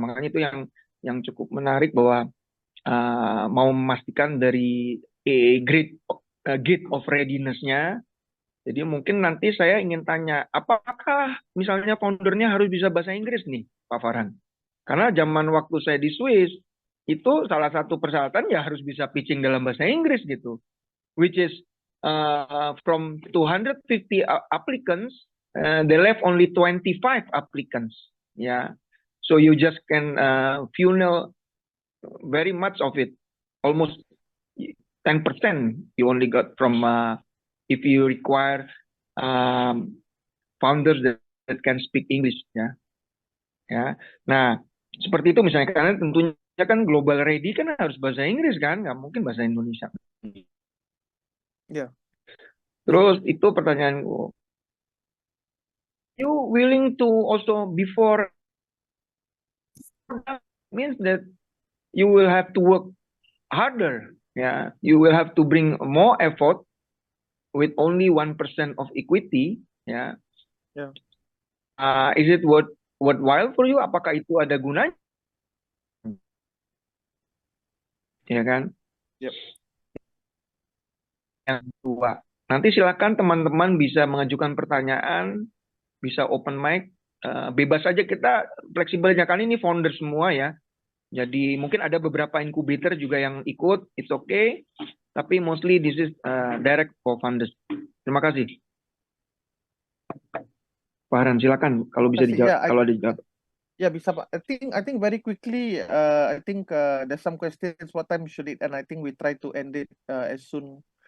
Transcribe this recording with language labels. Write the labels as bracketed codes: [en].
[id] Makanya itu yang cukup menarik bahwa mau memastikan dari gate of readiness-nya. Jadi mungkin nanti saya ingin tanya, apakah misalnya foundernya harus bisa bahasa Inggris nih, Pak Farhan? Karena zaman waktu saya di Swiss, itu salah satu persyaratan ya harus bisa pitching dalam bahasa Inggris gitu. [en] Which is from 250 applicants, they left only 25 applicants. Yeah. So you just can funnel very much of it, almost 10% you only got from if you require founders that can speak English ya. [id] Ya. Nah, seperti itu misalnya karena tentunya kan global ready kan harus bahasa Inggris kan, nggak mungkin bahasa Indonesia. Ya. Terus itu pertanyaanku, [en] you willing to also before means that you will have to work harder, ya. You will have to bring more effort with only 1% of equity, ya. [id] Ya. [en] Is it worthwhile for you? [id] Apakah itu ada gunanya? Ya kan? [en] Yep. [id] Yang kedua, nanti silakan teman-teman bisa mengajukan pertanyaan, bisa open mic, bebas saja kita fleksibelnya kali ini founder semua ya. Jadi mungkin ada beberapa incubator juga yang ikut, [en] it's okay. [id] Tapi [en] mostly this is direct for founders. [id] Terima kasih. Pak Haran, silakan kalau bisa dijawab. [en] Yeah, [id] Kalau dijawab. [en] yeah, [id] bisa Pak. [en] I think very quickly. I think there's some questions. What time should it? And I think we try to end it as soon.